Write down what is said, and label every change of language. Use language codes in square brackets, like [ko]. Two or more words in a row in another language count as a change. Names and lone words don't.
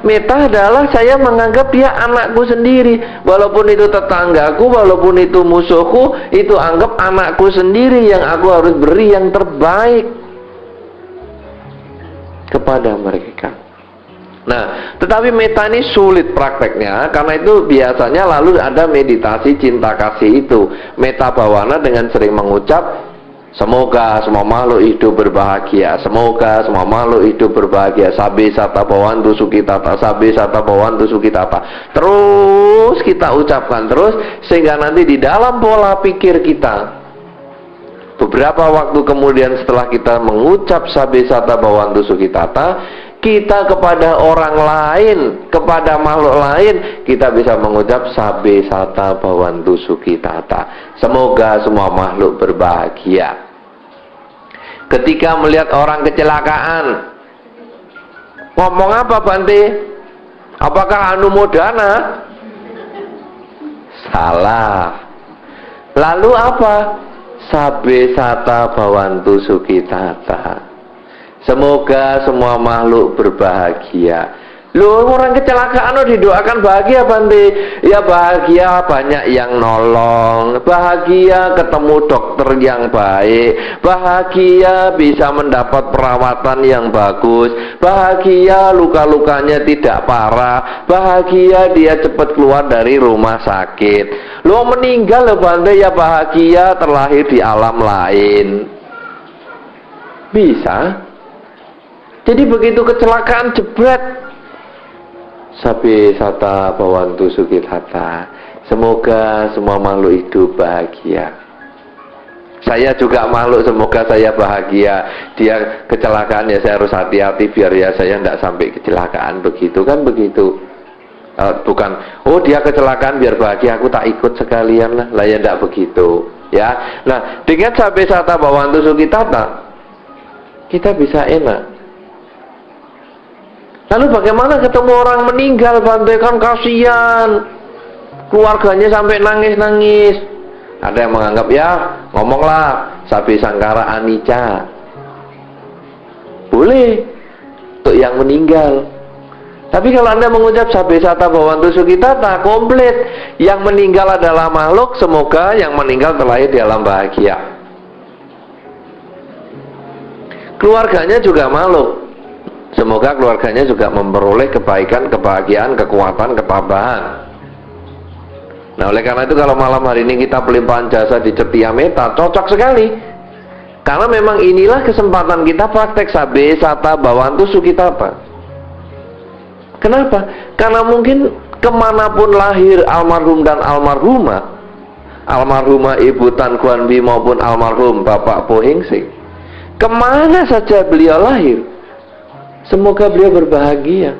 [id] Meta adalah saya menganggap dia anakku sendiri, walaupun itu tetanggaku, walaupun itu musuhku, itu anggap anakku sendiri yang aku harus beri yang terbaik kepada mereka. Nah, tetapi meta ini sulit prakteknya, karena itu biasanya lalu ada meditasi cinta kasih itu. [pi] Meta bawana [id] dengan sering mengucap, semoga semua makhluk hidup berbahagia, semoga semua makhluk hidup berbahagia, [pi] sabe sata bhavantu sukhitata, sabe sata bhavantu sukhitata. [id] Terus kita ucapkan terus, sehingga nanti di dalam pola pikir kita, beberapa waktu kemudian setelah kita mengucap [pi] sabe sata bhavantu sukhitata, [id] kita kepada orang lain, kepada makhluk lain, kita bisa mengucap [pi] sabe sata bhavantu sukhitata, [id] semoga semua makhluk berbahagia. Ketika melihat orang kecelakaan, ngomong apa Bante? Apakah anumodana? Salah. Lalu apa? [pi] Sabe sata bhavantu sukhitata, [id] semoga semua makhluk berbahagia. Loh, orang kecelakaan didoakan bahagia Bante. Ya bahagia banyak yang nolong, bahagia ketemu dokter yang baik, bahagia bisa mendapat perawatan yang bagus, bahagia luka-lukanya tidak parah, bahagia dia cepat keluar dari rumah sakit. Loh, meninggal loh Bante, ya bahagia terlahir di alam lain. Bisa. Jadi begitu kecelakaan jebret, [pi] Sabe sata bawantu sukitata. [id] Semoga semua makhluk hidup bahagia. Saya juga makhluk, semoga saya bahagia. Dia kecelakaan ya saya harus hati-hati biar ya saya tidak sampai kecelakaan, begitu kan begitu. Bukan, oh dia kecelakaan biar bahagia, aku tak ikut sekalian lah ya tidak begitu. Ya, nah dengan [pi] sabe sata bawantu sukitata [id] kita bisa enak. Lalu bagaimana ketemu orang meninggal, bantai kan kasihan, keluarganya sampai nangis-nangis. Ada yang menganggap ya ngomonglah [pi] sabe sangkara anicca, [id] boleh untuk yang meninggal. Tapi kalau Anda mengucap [pi] sabe sata bawantu sukitata, [id] komplit. Yang meninggal adalah makhluk, semoga yang meninggal terlahir di alam bahagia. Keluarganya juga makhluk, semoga keluarganya juga memperoleh kebaikan, kebahagiaan, kekuatan, ketabahan. Nah oleh karena itu kalau malam hari ini kita pelimpahan jasa di Cetia Meta, cocok sekali. Karena memang inilah kesempatan kita praktek [pi] sabe sata bawantu sukitata. [id] Kenapa? Karena mungkin kemanapun lahir almarhum dan almarhumah, almarhumah Ibu Tan Kuan Bi maupun almarhum Bapak Po Heng Seng, kemana saja beliau lahir, semoga beliau berbahagia.